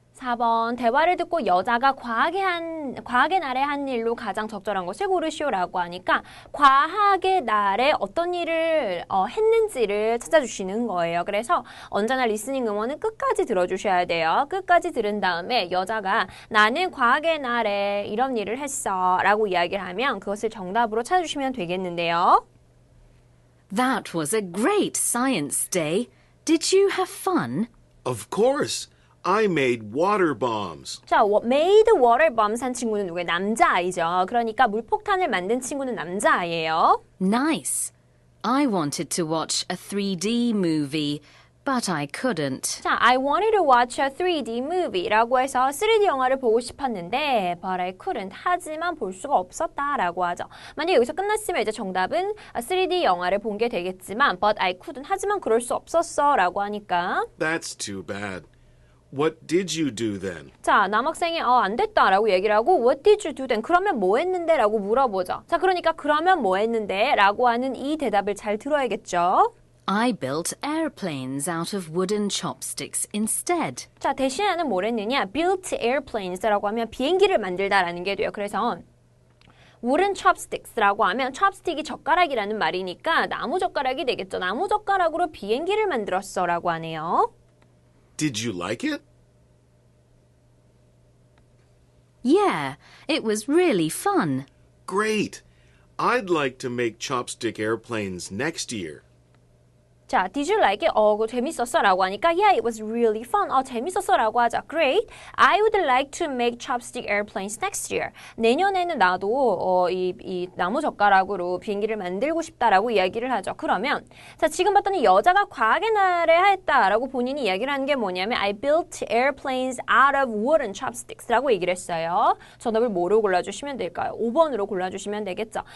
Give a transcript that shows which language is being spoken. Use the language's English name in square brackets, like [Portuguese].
[Korean] 4번 대화를 듣고 여자가 과학의 날의 한 일로 가장 적절한 것을 고르시오라고 하니까 과학의 날에 어떤 일을 했는지를 찾아주시는 거예요. 그래서 언제나 리스닝 음원은 끝까지 들어주셔야 돼요. 끝까지 들은 다음에 여자가 나는 과학의 날에 이런 일을 했어 라고 이야기를 하면 그것을 정답으로 찾아주시면 되겠는데요. [English] That was a great science day. Did you have fun? Of course, I made water bombs. [Korean] 자, [English] made water bombs [Korean] 한 친구는 누구예요? 남자아이죠. 그러니까 물폭탄을 만든 친구는 남자아이예요. [English] Nice. I wanted to watch a 3D movie, but I couldn't. 자, I wanted to watch a 3D movie [Korean] 라고 해서 3D 영화를 보고 싶었는데 [English] but I couldn't. [Korean] 하지만 볼 수가 없었다라고 하죠. 만약 여기서 끝났으면 이제 정답은 3D 영화를 본 게 되겠지만 [English] but I couldn't. [Korean] 하지만 그럴 수 없었어라고 하니까 [English] That's too bad. What did you do then? [Korean] 자, 남학생이 안 됐다라고 얘기를 하고 [English] What did you do then? [Korean] 그러면 뭐 했는데? 라고 물어보죠. 자, 그러니까 그러면 뭐 했는데? 라고 하는 이 대답을 잘 들어야겠죠. [English] I built airplanes out of wooden chopsticks instead. [Korean] 자, 대신에는 뭘 했느냐? [English] built airplanes [Korean] 라고 하면 비행기를 만들다라는 게 돼요. 그래서 [English] wooden chopsticks [Korean] 라고 하면 chopstick이 젓가락이라는 말이니까 나무 젓가락이 되겠죠. 나무 젓가락으로 비행기를 만들었어라고 하네요. [English] Did you like it? Yeah, it was really fun. Great. I'd like to make chopstick airplanes next year. [Korean] 자, [English] did you like it? [Korean] 그거 재밌었어? 라고 하니까 [English] yeah, it was really fun. [Korean] 재밌었어? 라고 하자. Great. [English] I would like to make chopstick airplanes next year. [Korean] 내년에는 나도 이 나무 젓가락으로 비행기를 만들고 싶다라고 이야기를 하죠. 그러면 자, 지금 봤더니 여자가 과학의 날에 했다라고 본인이 이야기를 하는 게 뭐냐면 [English] I built airplanes out of wooden chopsticks [Korean] 라고 얘기를 했어요. 정답을 뭐로 골라주시면 될까요? 5번으로 골라주시면 되겠죠.